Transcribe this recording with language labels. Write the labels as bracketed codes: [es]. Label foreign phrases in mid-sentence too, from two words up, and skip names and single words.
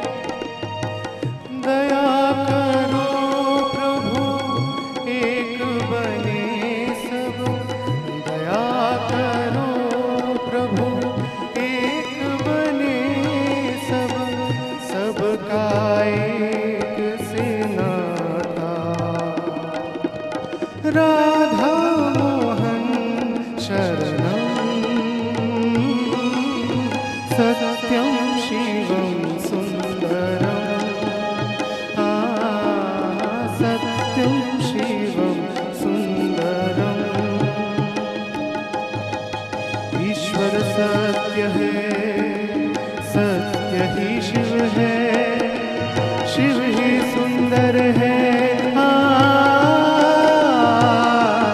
[hi] दया करो प्रभु एक बने सब, दया करो प्रभु एक बने सब, सबका एक से नाता। [sa] राधा मोहन शरणं, सत्यं शिवं सुंदरं, सत्यं शिवं सुंदरं। [hi] ईश्वर सत्य है, सत्य ही शिव है, शिव ही सुंदर है।